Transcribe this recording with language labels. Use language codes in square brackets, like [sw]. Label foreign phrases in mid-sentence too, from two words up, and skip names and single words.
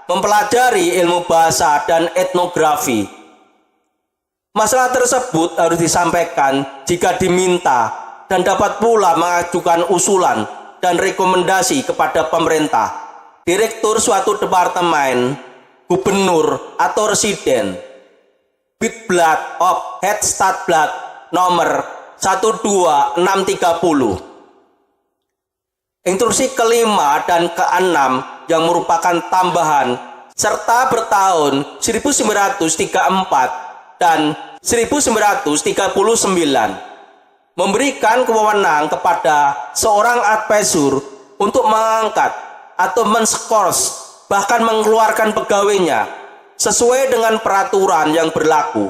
[id] Mempelajari ilmu bahasa dan etnografi. Masalah tersebut harus disampaikan jika diminta dan dapat pula mengajukan usulan dan rekomendasi kepada pemerintah, direktur suatu departemen, gubernur atau residen. Witblad of Het Stadblad nomor 12630. Instruksi kelima dan keenam yang merupakan tambahan serta bertahun 1934 dan 1939 memberikan kewenangan kepada seorang advisor untuk mengangkat atau menskors, bahkan mengeluarkan pegawainya sesuai dengan peraturan yang berlaku.